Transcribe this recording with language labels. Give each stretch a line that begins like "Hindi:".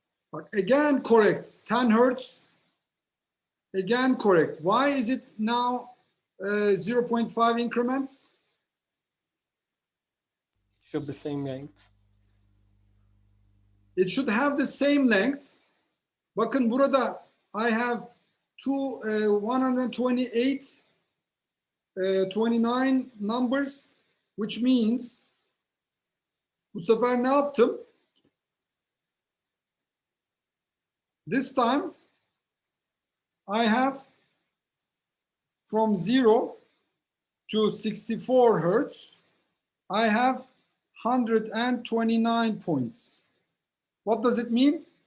English: But again, correct. 10 hertz. Again, correct. Why is it now 0.5 increments? Should be same length. It should have the same length.
Turkish: Bakın burada
English: I have 128, 29 numbers, which means
Turkish: bu sefer ne yaptım?
English: This time I have from 0 to 64 hertz, I have 129 points. What does it mean?